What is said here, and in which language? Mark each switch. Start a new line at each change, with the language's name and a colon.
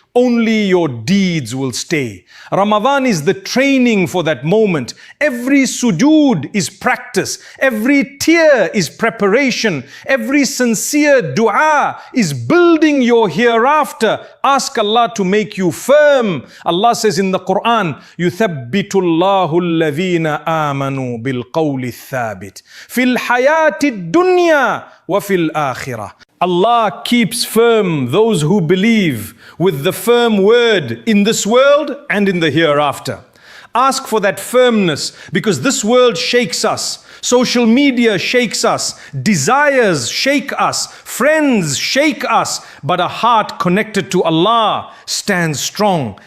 English: Only your deeds will stay. Ramadan is the training for that moment. Every sujood is practice. Every tear is preparation. Every sincere dua is building your hereafter. Ask Allah to make you firm.
Arabic: Allah says in the Quran, يُثَبِّتُ اللَّهُ الَّذِينَ آمَنُوا بِالْقَوْلِ الثَّابِتِ فِي الْحَيَاةِ الدُّنْيَا وَفِي الْآخِرَةِ.
English: Allah keeps firm those who believe with the firm word in this world and in the hereafter. Ask for that firmness, because this world shakes us. Social media shakes us. Desires shake us. Friends shake us. But a heart connected to Allah stands strong.